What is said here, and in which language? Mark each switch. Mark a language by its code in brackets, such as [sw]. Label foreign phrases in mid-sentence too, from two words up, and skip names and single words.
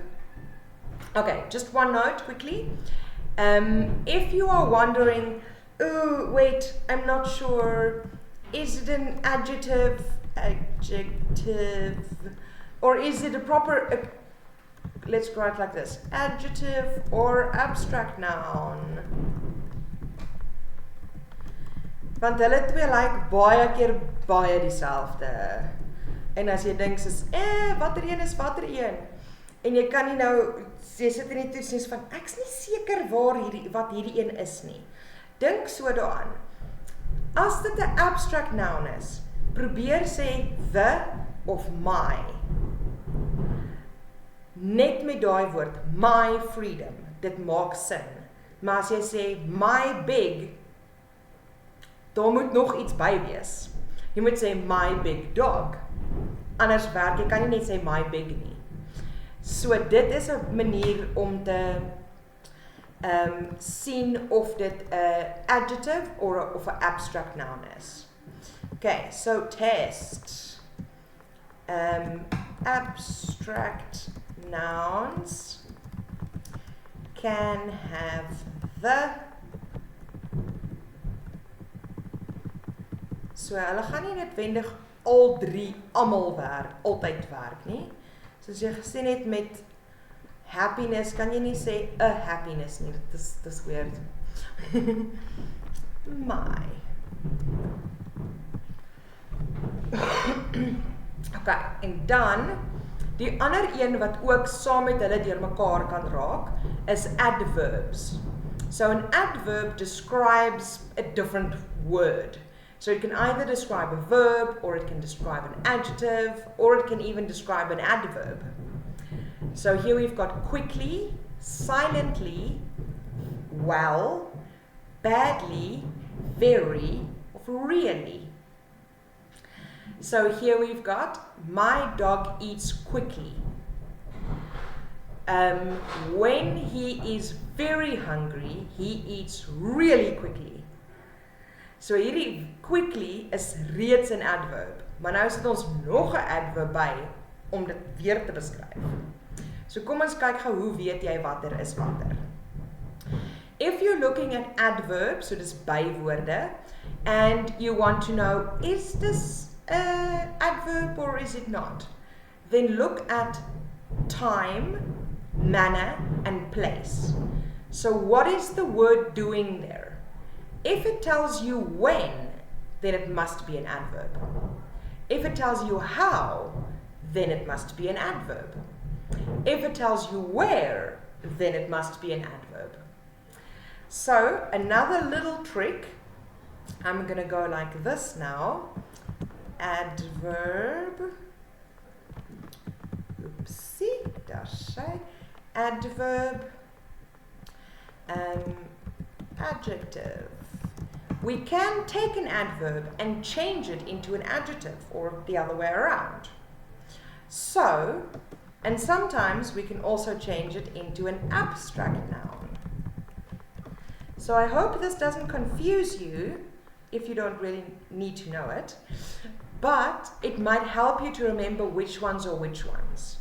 [en] Okay, just one note quickly. If you are wondering, oh, wait, I'm not sure, is it an adjective, or is it a proper, let's write like this, adjective or abstract noun? [af] Want hulle twee lyk baie keer baie dieselfde. En as jy dink soos, watter een is watter een? En jy kan nie nou, jy sit in die toets en van, ek's nie seker wat hierdie een is nie. Dink so daaraan. As dit 'n [en] abstract noun [af] is, probeer sê the of my. Net met daai woord, my freedom. Dit maak sin. Maar as jy sê [en] my big, [af] daar moet nog iets by wees. Jy moet sê [en] my big dog. [af] Anders werk, jy kan nie net sê [en] my big [af] nie. So dit is 'n manier om te sien of dit 'n adjective of 'n [en] abstract noun [af] is. [en] Okay, so test. Abstract nouns can have the. [af] So hulle gaan nie noodwendig al 3 almal werk, altyd werk nie. Soos jy gesien het met happiness, kan jy nie sê 'n happiness nie, dit is weird. My. Okay, en dan, die ander een wat ook saam met hulle deur mekaar kan raak, is adverbs. [en] So an adverb describes a different word. So it can either describe a verb, or it can describe an adjective, or it can even describe an adverb. So here we've got quickly, silently, well, badly, very, or really. So here we've got, my dog eats quickly. When he is very hungry, he eats really quickly. [af] So hierdie quickly is reeds 'n adverb, maar nou sit ons nog 'n adverb by om dit weer te beskryf. So kom ons kyk gou hoe weet jy watter is watter. [en] If you're looking at adverbs, [af] so dis bywoorde, [en] and you want to know, is this an adverb or is it not? Then look at time, manner, and place. So what is the word doing there? If it tells you when, then it must be an adverb. If it tells you how, then it must be an adverb. If it tells you where, then it must be an adverb. So, another little trick, I'm going to go like this now. Adverb. [af] Oopsie, daar sy. [en] Adverb. Adjective. We can take an adverb and change it into an adjective, or the other way around. So, and sometimes we can also change it into an abstract noun. So I hope this doesn't confuse you, if you don't really need to know it, but it might help you to remember which ones are which ones.